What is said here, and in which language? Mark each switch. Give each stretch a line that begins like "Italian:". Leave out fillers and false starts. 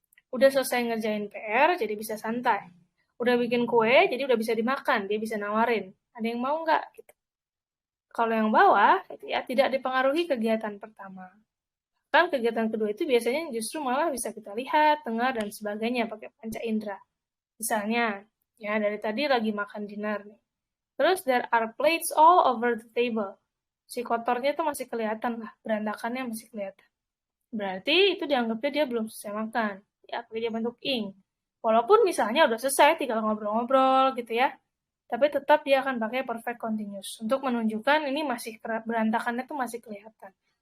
Indonesian: Udah selesai ngerjain PR, jadi bisa santai. Udah bikin kue, jadi udah bisa dimakan, dia bisa nawarin. Ada yang mau nggak? Gitu. Kalau yang bawah, gitu ya, tidak dipengaruhi kegiatan pertama. Kan kegiatan kedua itu biasanya justru malah bisa kita lihat, dengar, dan sebagainya pakai panca indera. Misalnya, ya dari tadi lagi makan dinner nih.
English: Terus there are plates all over the table.
Indonesian: Si kotornya itu masih kelihatan lah, berantakannya masih kelihatan. Berarti itu dianggapnya dia belum selesai makan. Ya, pakai dia bentuk ing. Walaupun misalnya udah selesai, tinggal ngobrol-ngobrol gitu ya. Tapi tetap dia akan pakai perfect continuous. Untuk menunjukkan ini masih berantakannya tuh masih kelihatan.